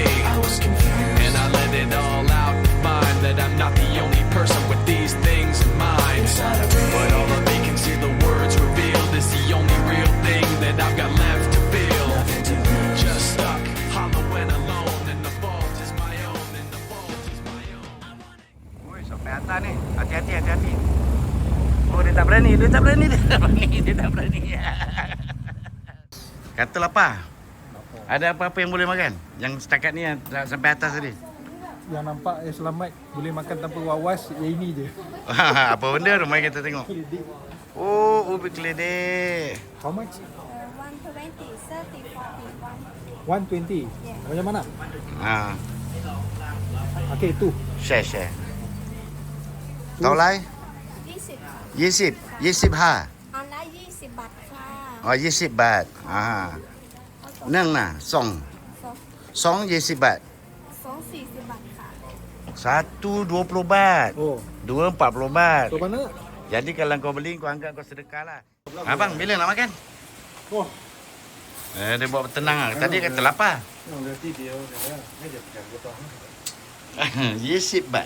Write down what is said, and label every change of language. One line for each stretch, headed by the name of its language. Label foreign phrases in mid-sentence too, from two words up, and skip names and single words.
English: I was confused, and I let it all out to find that I'm not the only person with these things in mind. But all the vacancy the words revealed is the only real thing that I've got left to feel. Just stuck, hollow and alone, and the fault is my own, and the fault is my own.
Malay: Oi, sampai atas ni. Hati-hati. Oh, dia tak berani. Kata lapar. Ada apa-apa yang boleh makan? Yang setakat ni yang sampai atas tadi. Yang nampak selamat boleh makan tanpa wawas, yang ini je. Apa benda tu? Mari kita tengok. Oh, ubi keledek.
English: How much?
Malay: 120, 30, 40, 120. Macam mana? Okay, tu. Share. Tahu lai? 20 ha.
Thai: อันละ20 บาทค่ะ
Malay: Oh, 20 baht. Nang nah, song 20 baht.
Thai: 240 บาทค่ะ
Malay: Satu 20 baht. Oh. Dua 40 baht. So mana? Jadi kalau kau beli, kau anggap kau sedekah lah. Abang, bila nak makan? Oh. Dia buat tenang lah. Tadi kata lapar. Berarti dia dia pegang botol. 20 baht.